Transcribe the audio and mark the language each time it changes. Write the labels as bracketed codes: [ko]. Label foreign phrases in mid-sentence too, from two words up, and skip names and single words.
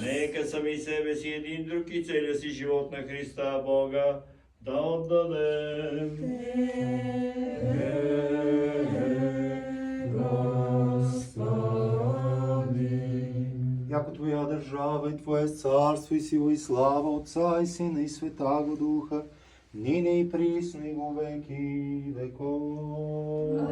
[bg] Нека сами себе си един друг и целия си живот на Христа Бога да отдадем. [cu] Яко Твоя държава и Твое царство и сила и слава Отца и Сина и Святаго Духа, нине и присно и во веки веков.